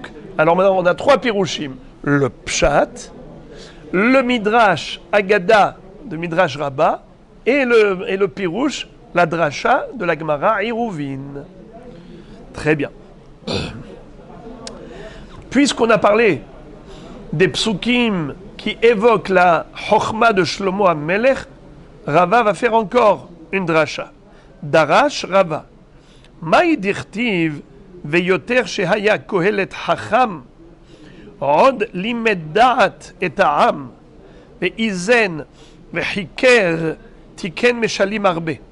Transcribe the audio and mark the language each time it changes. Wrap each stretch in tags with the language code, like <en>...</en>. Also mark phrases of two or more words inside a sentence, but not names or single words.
<fr>Alors maintenant on a 3 pirushim. Le Pshat, le Midrash Haggadah de Midrash Rabbah et le Pirush, la Drasha de la Gemara Iruvin. Très bien. Puisqu'on a parlé des psukim qui évoquent la Chochma de Shlomo HaMelech, Rava va faire encore une Drasha.</fr> <he>דרש רבא.</he> <arc>מאי דכתיב</arc> <he>ויותר שהיה קהלת חכם עוד לימד דעת את העם ואזן וחקר תקן משלים הרבה.</he>